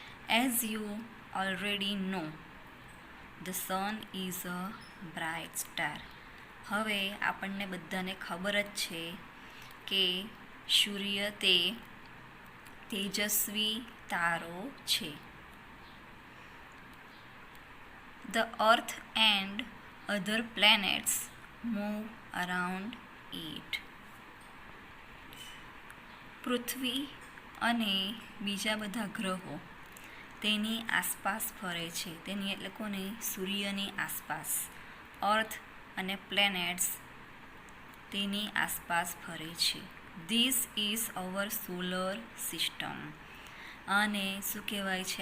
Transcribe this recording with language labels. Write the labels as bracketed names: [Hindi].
[English] As you already know, the sun is a bright star. [Gujarati] હવે આપણને બધાને ખબર જ છે કે સૂર્ય તે તેજસ્વી તારો છે. [English] The earth and other planets move around it. [Gujarati] પૃથ્વી અને બીજા બધા ગ્રહો તેની આસપાસ ફરે છે. તેની એટલે કોને? સૂર્યની આસપાસ. અર્થ અને પ્લેનેટ્સ તેની આસપાસ ફરે છે. [English] This is our solar system. [Gujarati] આને શું કહેવાય છે?